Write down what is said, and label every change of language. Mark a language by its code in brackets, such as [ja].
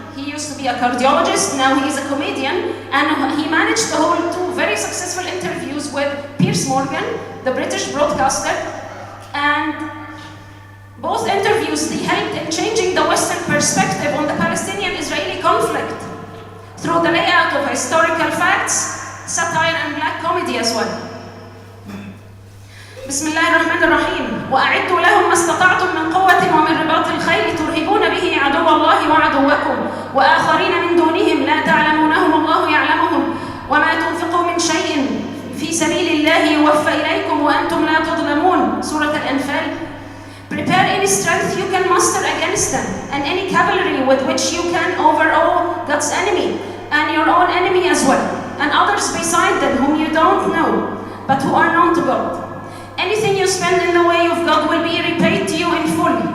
[en] He used to be a cardiologist, now he is a comedian, and he managed to hold 2 very successful interviews with Piers Morgan, the British broadcaster, and both interviews, they helped in changing the Western perspective on the Palestinian-Israeli conflict through the layout of historical facts, satire, and black comedy as well. [ar] بسم الله الرحمن الرحيم وأعدوا لهم ما استطعتم من قوة ومن رباط الخيل ترهبون به عدو الله وعدوكم وآخرين من دونهم لا تعلمونهم الله يعلمهم وما تنفقوا من شيء في سبيل الله يوفى إليكم وأنتم لا تظلمون سورة الأنفال. [en] Prepare any strength you can muster against them and any cavalry with which you can overawe God's enemy and your own enemy as well and others beside them whom you don't know but who are known to God. Anything you spend in the way of God will be repaid to you in full.